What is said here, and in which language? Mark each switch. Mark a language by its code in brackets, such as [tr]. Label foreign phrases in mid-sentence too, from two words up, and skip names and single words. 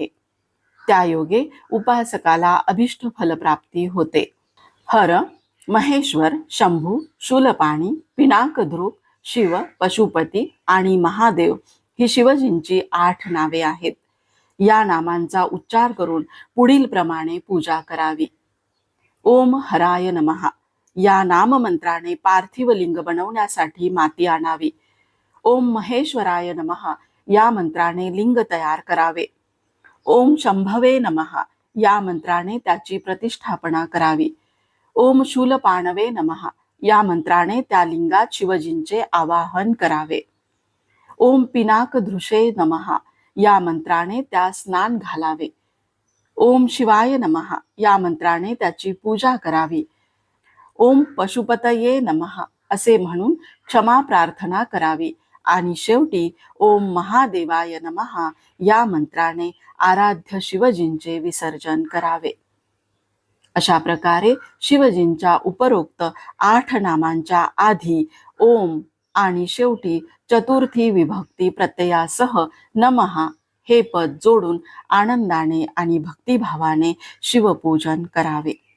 [mr] त्यायोगे उपासकाला अभिष्ट फलप्राप्ती होते. हर, महेश्वर, शंभू, शूलपाणी, पिनाकधृक, शिव, पशुपती आणि महादेव ही शिवजींची 8 नावे आहेत. या नामांचा उच्चार करून पुढील प्रमाणे पूजा करावी. [sa] ओम हराय नमः [mr] या नाममंत्राने पार्थिव लिंग बनवण्यासाठी माती आणावी. [sa] ओम महेश्वराय नमः [mr] या मंत्राने लिंग तयार करावे. [sa] ओम शंभवे नमः [mr] या मंत्राने त्याची प्रतिष्ठापना करावी. [sa] ओम शूलपाणवे नमः [mr] या मंत्राने त्या लिंगात शिवजींचे आवाहन करावे. [sa] ओम पिनाकधृषे नमः [mr] या मंत्राने त्या स्नान घालावे. [sa] ओम शिवाय नमः [mr] या मंत्राने त्याची पूजा करावी. [sa] ओम पशुपतये नमः [mr] असे म्हणून क्षमा प्रार्थना करावी. आणि शेवटी [sa] ओम महादेवाय नमः [mr] या मंत्राने आराध्य शिवजींचे विसर्जन करावे. अशा प्रकारे शिवजींच्या उपरोक्त 8 नामांच्या आधी ओम आणि शेवटी चतुर्थी विभक्ती प्रत्ययासह नमः हे पद जोडून आनंदाने आणि भक्तिभावाने शिवपूजन करावे.